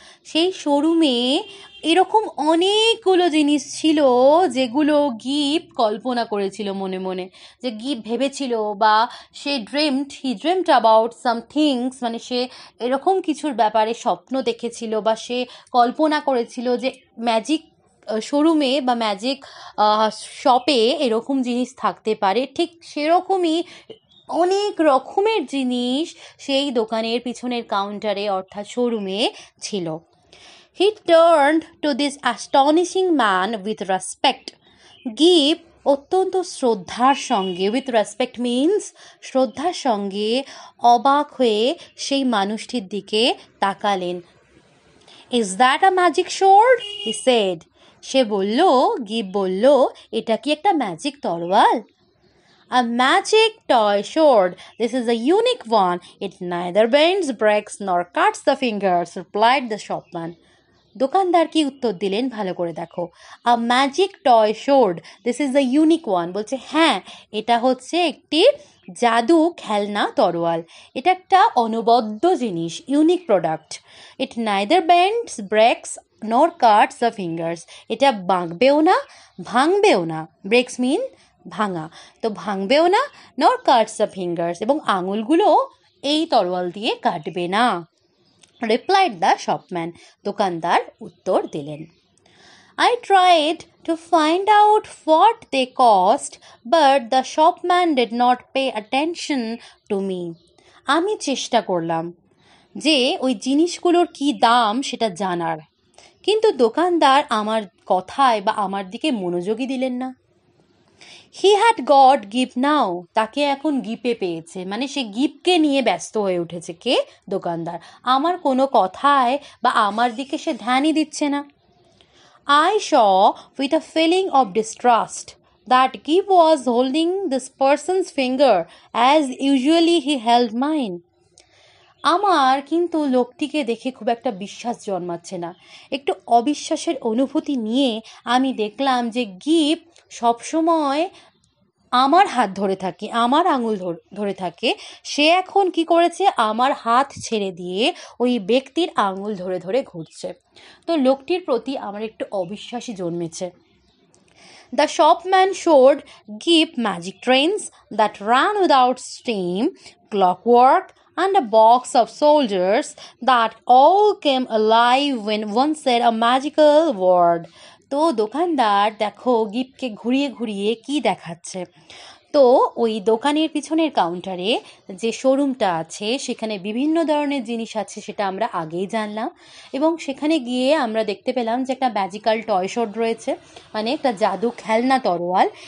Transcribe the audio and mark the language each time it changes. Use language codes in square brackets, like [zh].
[bn] সেই শোরুমে এরকম অনেকগুলো জিনিস ছিল যেগুলো গিপ কল্পনা করেছিল মনে মনে, যে গিপ ভেবেছিল বা সে [en] he dreamed about some things, [bn] মানে সে এরকম কিছুর ব্যাপারে স্বপ্ন দেখেছিল বা সে কল্পনা করেছিল যে ম্যাজিক শোরুমে বা ম্যাজিক শপে এরকম জিনিস থাকতে পারে। ঠিক সেরকমই অনেক রকমের জিনিস সেই দোকানের পিছনের কাউন্টারে অর্থাৎ শোরুমে ছিল। [en] He turned to this astonishing man with respect. [bn] গিপ অত্যন্ত শ্রদ্ধার সঙ্গে, [en] with respect [bn] মিন্স শ্রদ্ধার সঙ্গে, অবাক হয়ে সেই মানুষটির দিকে তাকালেন। [en] Is that a magic sword? He said. [bn] সে বলল, গিপ বলল, এটা কি একটা ম্যাজিক তরোয়াল? [en] A magic toy sword. This is a unique one. It neither bends, breaks, nor cuts the fingers, replied the shopman. [bn] দোকানদার কি উত্তর দিলেন ভালো করে দেখো। [en] A magic toy sword, this is the unique one. [bn] বলছে হ্যাঁ, এটা হচ্ছে একটি জাদু খেলনা তরোয়াল, এটা একটা অনবদ্য জিনিস, ইউনিক প্রোডাক্ট। [en] It neither bends, breaks nor cuts the fingers. [bn] এটা বাঁকবেও না, ভাঙবেও না। ব্রেকস মিন ভাঙা, তো ভাঙবেও না, [en] nor cuts the fingers, [bn] এবং আঙুলগুলো এই তরোয়াল দিয়ে কাটবে না। [en] replied the shopman. [bn] দোকানদার উত্তর দিলেন। [en] I tried to find out what they cost, but the shopman did not pay attention to me. [bn] আমি চেষ্টা করলাম যে ওই জিনিসগুলোর কি দাম সেটা জানার, কিন্তু দোকানদার আমার কথায় বা আমার দিকে মনোযোগই দিলেন না। [en] he had got Gip now, [bn] তাকে এখন গিপে পেয়েছে, মানে সে গিপকে নিয়ে ব্যস্ত হয়ে উঠেছে। কে? দোকানদার। আমার কোনো কথায় বা আমার দিকে সে ধ্যানই দিচ্ছে না। [en] I saw with a feeling of distrust that Gip was holding this person's finger as usually he held mine. [bn] আমার কিন্তু লোকটিকে দেখে খুব একটা বিশ্বাস জন্মাচ্ছে না। একটু অবিশ্বাসের অনুভূতি নিয়ে আমি দেখলাম যে গিপ সবসময় আমার হাত ধরে থাকে, আমার আঙুল ধরে থাকে, সে এখন কি করেছে, আমার হাত ছেড়ে দিয়ে ওই ব্যক্তির আঙুল ধরে ধরে ঘুরছে। তো লোকটির প্রতি আমার একটু অবিশ্বাসী জন্মেছে। [en] The shopman showed Gip magic trains that ran without steam, clockwork, and a box of soldiers that all came alive when one said a magical word. [bn] তো দোকানদার দেখো গিপকে ঘুরিয়ে ঘুরিয়ে কি দেখাচ্ছে। তো ওই দোকানের পিছনের কাউন্টারে যে শোরুমটা আছে সেখানে বিভিন্ন ধরনের জিনিস আছে, সেটা আমরা আগেই জানলাম, এবং সেখানে গিয়ে আমরা দেখতে পেলাম যে একটা ম্যাজিক্যাল টয় শোড রয়েছে, মানে একটা জাদু খেলনা তরোয়াল।